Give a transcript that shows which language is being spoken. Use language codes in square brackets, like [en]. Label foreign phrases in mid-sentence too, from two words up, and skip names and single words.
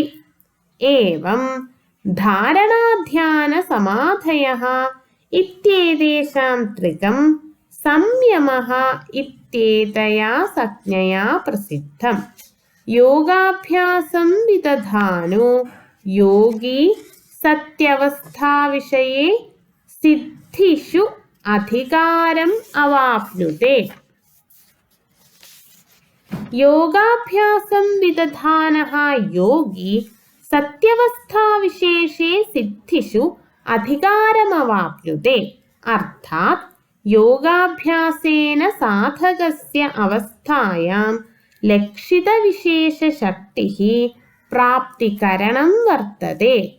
[sa] ഏവം ധാരണാധ്യാന സമാധയഃ ഇത്യേതേഷാം ത്രികം സംയമഃ ഇത്യേതയാ സംജ്ഞയാ പ്രസിദ്ധം. യോഗാഭ്യാസം വിദധാനോ യോഗി സത്യവസ്ഥാവിഷയേ സിദ്ധിഷു അധികാരം അവാപ്നുതേ. योगाभ्यासं विदधानः योगी सत्यावस्थाविशेषे सिद्धिषु अधिकारमवाप्नुते। अर्थात् योगाभ्यासेन साधकस्य अवस्थायां लक्षितविशेषशक्तिः प्राप्तिकरणं वर्तते।